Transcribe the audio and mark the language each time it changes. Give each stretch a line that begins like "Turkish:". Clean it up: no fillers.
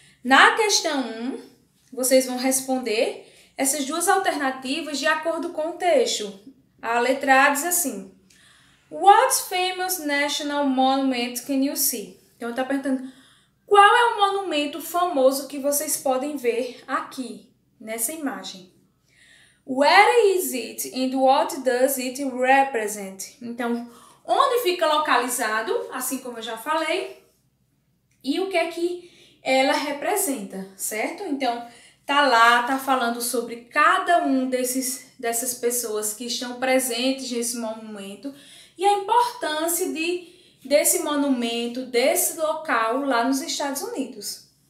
Portuguese: Na questão 1, vocês vão responder essas duas alternativas de acordo com o texto. A letra A diz assim:
English: What famous national monument can you see?
Portuguese: Então, está perguntando qual é o monumento famoso que vocês podem ver aqui, nessa imagem.
English: Where is it and what does it represent?
Portuguese: Então, onde fica localizado, assim como eu já falei, e o que é que ela representa, certo? Então, tá lá, tá falando sobre cada um dessas pessoas que estão presentes nesse monumento e a importância desse monumento, desse local lá nos Estados Unidos.